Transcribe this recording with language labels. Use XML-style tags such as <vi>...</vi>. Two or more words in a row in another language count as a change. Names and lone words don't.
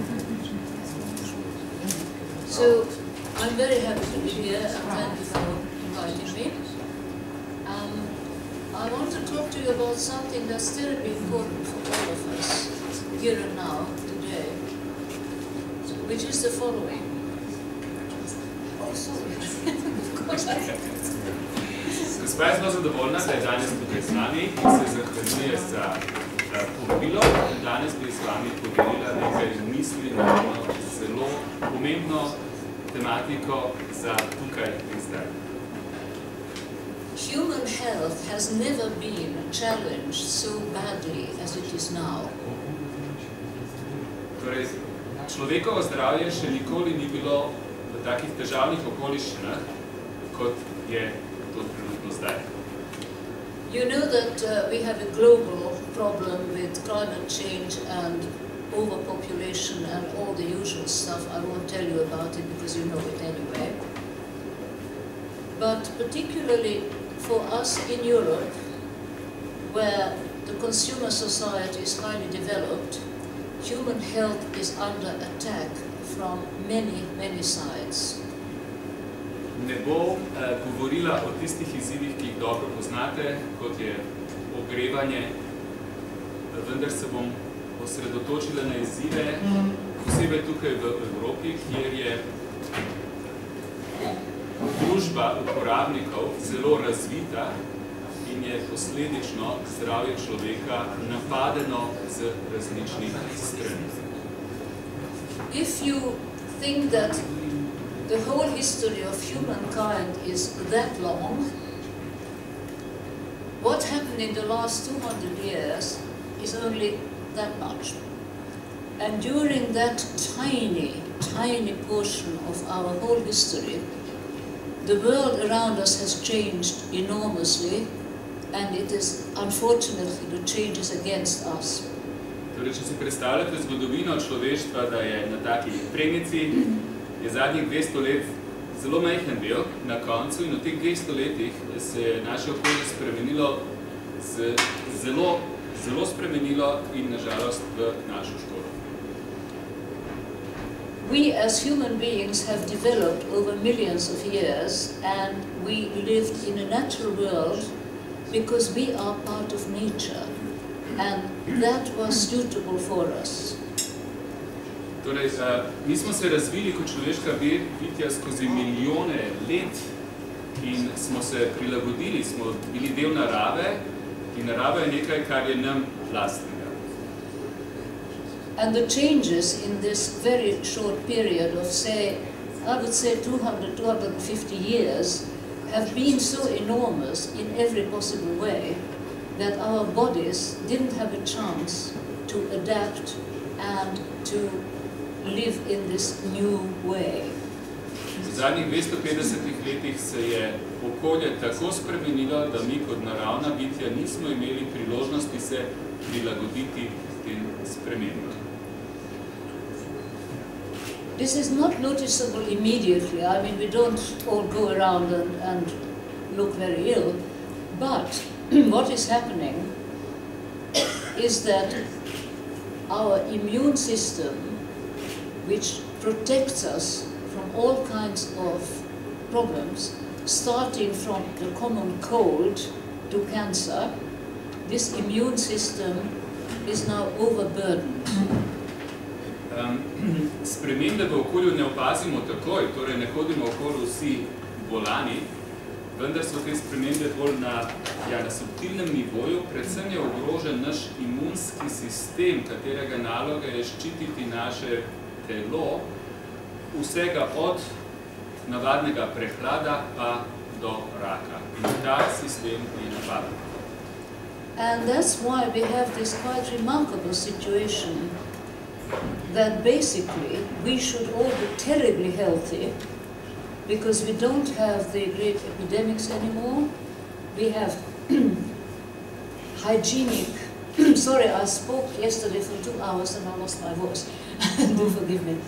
<en>So, I'm very happy to be here and thank you for inviting me. I want to talk to you about something that's terribly important for all of us, here and now, today, which is the following. Oh, sorry. Of course I can.</en> <sl>Gospa je zelo zadovoljna, da je danes tukaj z nami in se zahvaljuje za povabilo. Danes bi z vami podelila nekaj misli na zelo pomembno tematiko za tukaj in zdaj.</sl> <en>Human health has never been challenged so badly as it is now.</en> <sl>Torej, človekovo zdravje še nikoli ni bilo v takih težavnih okoliščinah, kot je to trenutno zdaj.</sl> <en>You know that we have a global problem with climate change and overpopulation and all the usual stuff. I won't tell you about it because you know it anyway. But particularly for us in Europe, where the consumer society is highly developed, human health is under attack from many, many sides.</en> <sl>Ne bo govorila o tistih izzivih, ki jih dobro poznate, kot je ogrevanje, vendar se bom osredotočila na izzive, posebej tukaj v Evropi, kjer je družba uporabnikov zelo razvita in je posledično zdravje človeka napadeno z različnih strani.</sl> <en>if you think that the whole history of humankind is that long, what happened in the last 200 years is only that much. And during that tiny, tiny portion of our whole history, the world around us has changed enormously, and it is unfortunately the changes against us.</en> <sl>Torej, če si predstavljate zgodovino človeštva, da je na taki premici, je zadnjih 200 let zelo majhen del na koncu, in v teh 200 letih se je naše okolje spremenilo, zelo spremenilo in nažalost v našo škodo.</sl> <en>We as human beings have developed over millions of years, and we lived in a natural world because we are part of nature, and that was suitable for us.</en> <sl>Torej, mi smo se razvili kot človeška bitja skozi milijone let in smo se prilagodili, smo bili del narave in narava je nekaj, kar je nam lastnega.</sl> <en>And the changes in this very short period of, say, I would say 200, 250 years have been so enormous in every possible way that our bodies didn't have a chance to adapt and to live in this new way.</en> <sl>V zadnjih 250 letih se je okolje tako spremenilo, da mi kot naravna bitja nismo imeli priložnosti se prilagoditi tem spremembam.</sl> <en>This is not noticeable immediately. I mean, we don't all go around and look very ill, but what is happening is that our immune system, which protects us from all kinds of problems, starting from the common cold to cancer, this immune system is now overburdened.</en> <sl>Spremembe v okolju ne opazimo takoj, torej ne hodimo okoli vsi bolani, vendar so te spremembe bolj na subtilnem nivoju, predvsem je ogrožen naš imunski sistem, katerega naloga je ščititi naše telo, vsega od navadnega prehlada pa do raka. In ta sistem je napaden.</sl> <en>And that's why we have this quite remarkable situation that basically we should all be terribly healthy because we don't have the great epidemics anymore. We have hygienic, sorry, I spoke yesterday for 2 hours and I lost my voice, do forgive me.</en>